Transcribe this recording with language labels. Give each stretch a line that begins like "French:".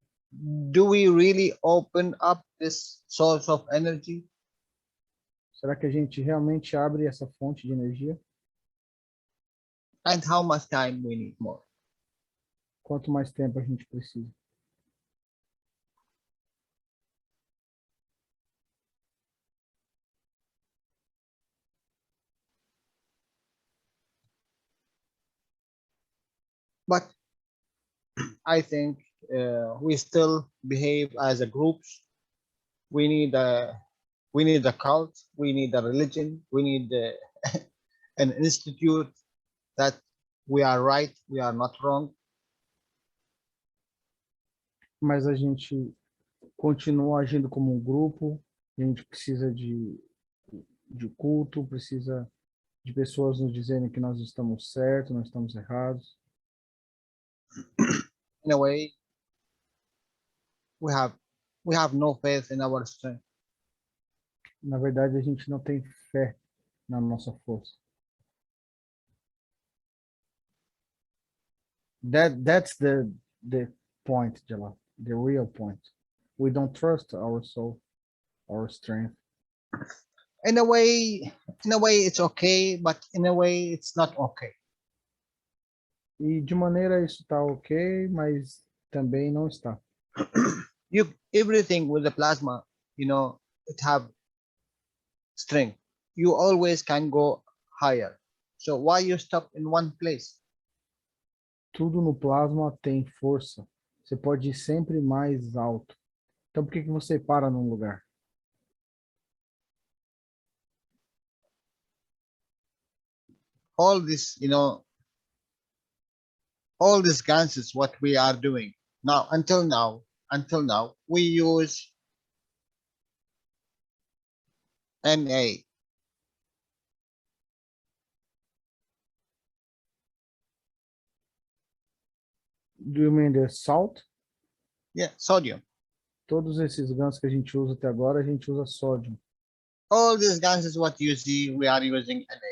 English: Do we really open up this source of energy?
Portuguese: Será que a gente realmente abre essa fonte de energia?
English: And how much time we need more?
Portuguese: Quanto mais tempo a gente precisa?
English: But I think we still behave as a groups. We need a cult. We need a religion. We need an institute that we are right, we are not wrong.
Portuguese: Mas a gente continua agindo como um grupo, a gente precisa de culto, precisa de pessoas nos dizerem que nós estamos certos, nós estamos errados.
English: In a way, we have no faith in our strength.
Portuguese: Na verdade, a gente não tem fé na nossa força.
English: That's the point, Jalal, the real point. We don't trust our soul, our strength. In a way, it's okay, but in a way, it's not okay.
Portuguese: E de maneira isso está ok, mas também não está.
English: Everything with the plasma, it have strength. You always can go higher. So why you stop in one place?
Portuguese: Tudo no plasma tem força. Você pode ir sempre mais alto. Então por que você para num lugar?
English: All this, all these ganses, what we are doing now, until now, we use Na. Do you mean the salt? Yeah, sodium.
Portuguese: Todos esses gansos que a gente usa até agora, a gente usa sódio.
English: All these ganses, what you see, we are using Na.